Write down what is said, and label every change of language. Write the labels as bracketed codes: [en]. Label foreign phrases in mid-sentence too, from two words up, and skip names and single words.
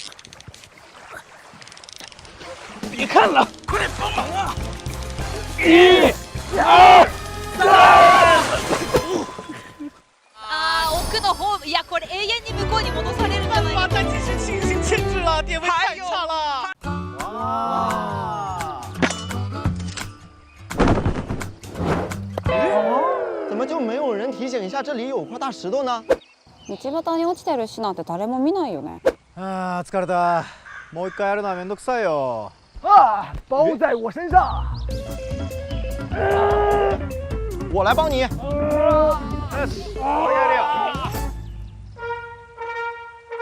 [zh] 别看了，快点帮忙啊！1、2、3。 [ja] 奥の方、いやこれ永遠に向こうに戻されるんじゃない？ [zh] 把他继续清醒牵制了，点位太差了。哇！怎么就没有人提醒一下这里有块大石头呢？ [ja] 道端に落ちてる石なんて誰も見ないよね。啊，疲れた。もう一回やるのはめんどくさいよ。 [zh] 啊，包在我身上。我来帮你。我也